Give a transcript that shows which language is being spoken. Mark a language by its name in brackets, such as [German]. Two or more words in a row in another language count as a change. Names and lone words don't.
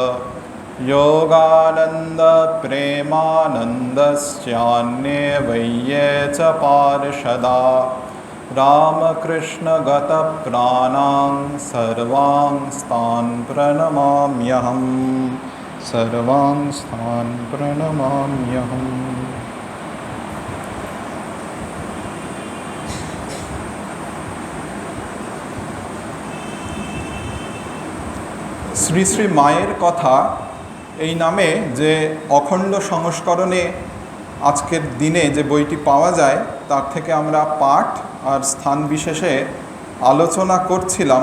[Sanskrit] योगानन्दप्रेमानन्दस्यान्ये वैये च पार्षदा रामकृष्णगतप्राणां सर्वांस्तान् प्रणमाम्यहम्। सर्वांस्तान् प्रणमाम्यहम्। [Bangla] শ্রী শ্রী মায়ের কথা এই নামে যে অখণ্ড সংস্করণে আজকের দিনে যে বইটি পাওয়া যায় তার থেকে আমরা পাঠ আর স্থান বিশেষে আলোচনা করছিলাম।